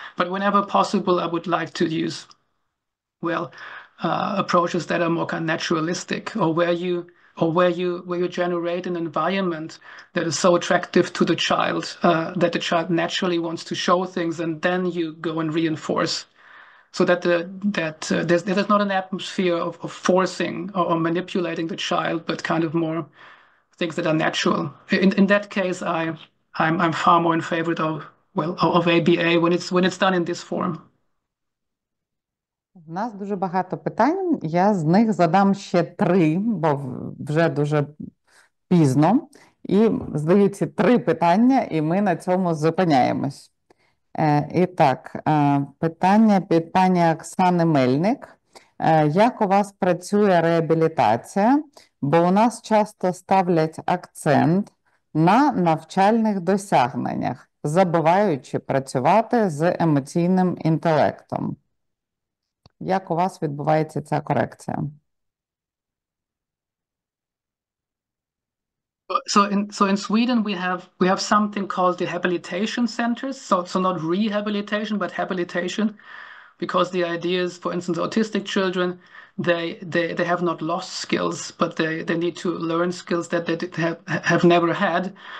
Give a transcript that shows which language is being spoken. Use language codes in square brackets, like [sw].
[en] But whenever possible, I would like to use, approaches that are more kind of naturalistic, or where you generate an environment that is so attractive to the child that the child naturally wants to show things, and then you go and reinforce, so that there's not an atmosphere of forcing or manipulating the child, but kind of more things that are natural. In that case, I'm far more in favor of ABA when it's done in this form. [uk] У нас дуже багато питань, я з них задам ще 3, бо вже дуже пізно. І задаю ці 3 питання, і ми на цьому зупиняємось. І так, питання від пані Оксани Мельник. Як у вас працює реабілітація? Бо у нас часто ставлять акцент на навчальних досягненнях, забуваючи працювати з емоційним інтелектом. Як у вас відбувається ця корекція? [en] So in Sweden we have something called rehabilitation centers. So not rehabilitation, but habilitation, because the idea is, for instance, autistic children, they have not lost skills, but they need to learn skills that they have never had.